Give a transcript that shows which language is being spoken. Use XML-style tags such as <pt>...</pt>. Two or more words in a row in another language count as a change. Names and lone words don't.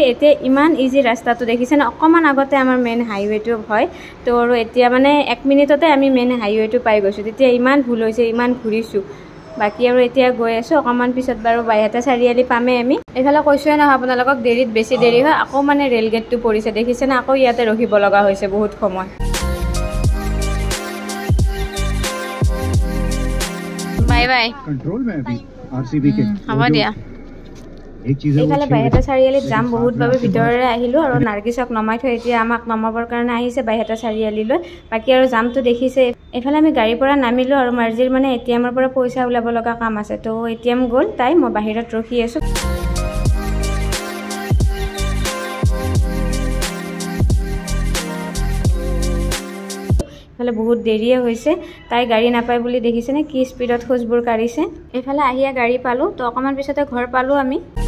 <as>এতিয়া ইমান ইজি ৰাস্তাটো দেখিছেনে অকণমান আগতে আমাৰ মেইন হাইৱেটো হয় তো আৰু এতিয়া মানে 1 মিনিটতে আমি মেইন হাইৱেটো পাই গৈছোঁ তেতিয়া ইমান ভুল হৈছে ইমান ঘূৰিছোঁ বাকী আৰু এতিয়া গৈ আছোঁ অকণমান পিছত বাৰু বাইহাটা চাৰিআলি পামেই আমি এইফালে কৈছোঁৱে নহয় আপোনালোকক দেৰিত বেছি দেৰি হয় আকৌ মানে ৰেল গেটটো পৰিছে দেখিছেনে আকৌ ইয়াতে ৰখিব লগা হৈছে বহুত সময়</as> <en>bye bye</en> <hi>कंट्रोल में अभी आरसीबी के</hi> <as>হ'ব দিয়া</as> <hi>एक चीज है</hi> <as>এইফালে বাইহাটা চাৰিআলিত যাম বহুত বাবে ভিতৰৰে আহিলোঁ আৰু নাৰ্গিছক নমাই থৈ এতিয়া আমাক নমাবৰ কাৰণে আহিছে বাইহাটা চাৰিআলিলৈ বাকী আৰু যামটো দেখিছে এইফালে আমি গাড়ীৰ পৰা নামিলোঁ আৰু মাৰ্জিৰ মানে এটিএমৰ পৰা পইচা ওলাব লগা কাম আছে তো এটিএম গ'ল তাই মই বাহিৰত ৰখি আছোঁ এইফালে বহুত দেৰিয়ে হৈছে তাই গাড়ী নাপায় বুলি দেখিছেনে কি স্পীডত খোজবোৰ কাঢ়িছে এইফালে আহিয়া গাড়ী পালোঁ তো অকণমান পিছতে ঘৰ পালোঁ আমি</as>